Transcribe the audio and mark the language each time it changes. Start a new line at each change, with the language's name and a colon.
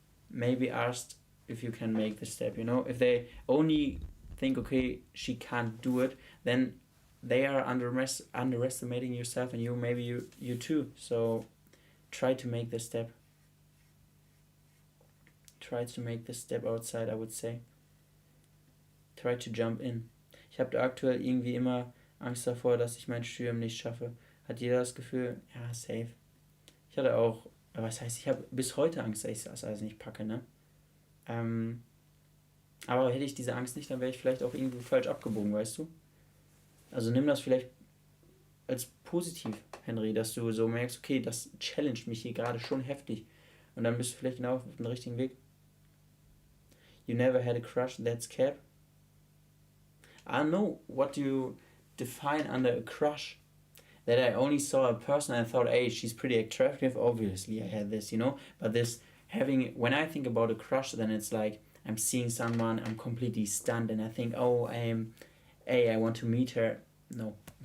English: Maybe ask if you can make the step, If they only think, okay, she can't do it, then they are underestimating yourself, and you too. So try to make the step. Try to make the step outside, I would say. Try to jump in.
German: Ich habe aktuell irgendwie immer Angst davor, dass ich mein Studium nicht schaffe. Hat jeder das Gefühl? Ja, safe. Ich hatte auch, was heißt, ich habe bis heute Angst, dass ich das alles nicht packe, ne? Aber hätte ich diese Angst nicht, dann wäre ich vielleicht auch irgendwie falsch abgebogen, weißt du? Also nimm das vielleicht als positiv, Henry, dass du so merkst, okay, das challenged mich hier gerade schon heftig. Und dann bist du vielleicht genau auf dem richtigen Weg.
English: You never had a crush, that's cap. I don't know what do you define under a crush. That I only saw a person and I thought, hey, she's pretty attractive. Obviously, I had this, But when I think about a crush, then it's like I'm seeing someone, I'm completely stunned, and I think, oh, I want to meet her. No.